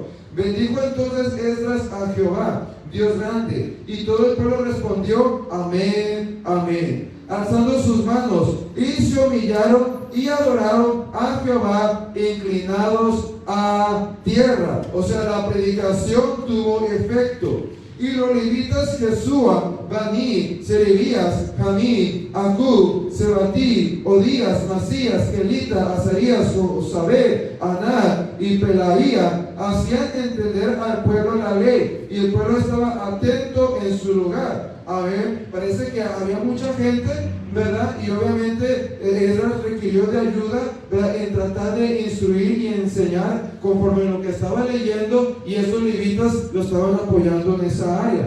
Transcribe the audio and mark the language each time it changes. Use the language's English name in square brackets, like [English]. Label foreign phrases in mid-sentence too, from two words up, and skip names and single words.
[Spanish] Bendijo entonces Esdras a Jehová, Dios grande, y todo el pueblo respondió, amén, amén, alzando sus manos, y se humillaron y adoraron a Jehová, inclinados a tierra. O sea, la predicación tuvo efecto. Y los levitas Jesúa, Bani, Serebías, Jamí, Acub, Sebatí, Odías, Masías, Kelita, Azarías, Osabé, Aná y Pelaía hacían entender al pueblo la ley, y el pueblo estaba atento en su lugar. A ver, parece que había mucha gente, ¿verdad? Y obviamente Esdras requirió de ayuda, ¿verdad?, en tratar de instruir y enseñar conforme a lo que estaba leyendo, y estos levitas lo estaban apoyando en esa área.